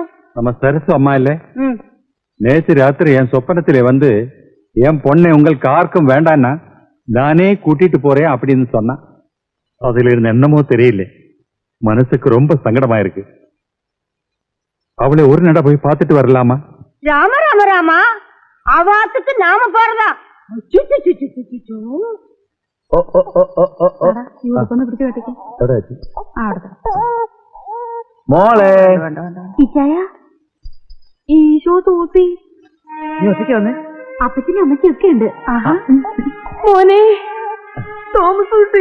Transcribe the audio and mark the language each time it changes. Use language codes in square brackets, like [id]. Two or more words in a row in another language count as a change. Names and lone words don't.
[ta] நம்ம சரசு அம்மா இல்ல, நேற்று ராத்திரி என் சொப்பனத்திலே வந்து என் பொண்ணை உங்களுக்கு யாருக்கும் வேண்டான்னா நானே கூட்டிட்டு போறேன் அப்படின்னு சொன்னா. அதுல இருந்து என்னமோ தெரியல, மனசுக்கு ரொம்ப சங்கடமா இருக்கு. அவளை ஒரு நட போய் பார்த்துட்டு வரலாமா? ராம ராம ராமா, அவாத்துக்கு நாம போறதா? [ml] മോളെ, ഈശോ സൂസി, നീ ഒറ്റയ്ക്ക് വന്നേ? അപ്പച്ചനും അമ്മച്ചൊക്കെ ഉണ്ട്. മോനെ തോമസൂട്ടി,